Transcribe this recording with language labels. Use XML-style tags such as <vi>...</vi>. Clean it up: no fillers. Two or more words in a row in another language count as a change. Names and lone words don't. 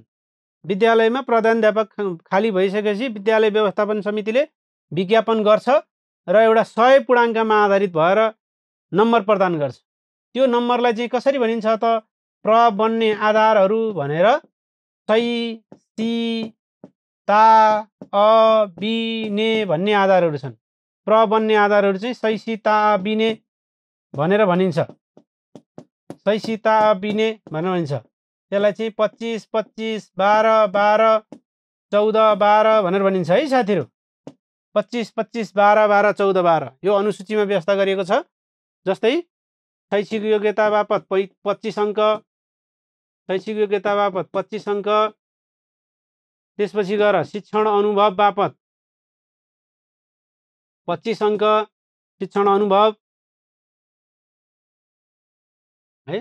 <ne>विद्यालयमा प्रधानाध्यापक खाली भइसकेपछि विद्यालय व्यवस्थापन समितिले विज्ञापन गर्छ र एउटा 100 पूर्णाङ्कमा आधारित भएर नम्बर प्रदान गर्छ। त्यो नम्बरलाई चाहिँ कसरी भनिन्छ त? बन्ने आधारहरू भनेर सही, सी, ता अ बि ने भन्ने आधारहरू छन्। प्र बन्ने आधारहरू चाहिँ सै सी ता बि ने भनेर भनिन्छ। सै सी ता बि ने भनेर भनिन्छ। त्यसलाई चाहिँ 25 25 12 12 14 12 भनेर भनिन्छ है साथीहरू। 25 25 12 12 14 12 यो अनुसूचीमा व्यवस्था गरिएको छ। जस्तै शैक्षिक योग्यता बापत 25 अङ्क, शैक्षिक योग्यता बापत 25 अङ्क, त्यसपछि गएर शिक्षण अनुभव बापत 25 अङ्क, शिक्षण अनुभव है।</ne>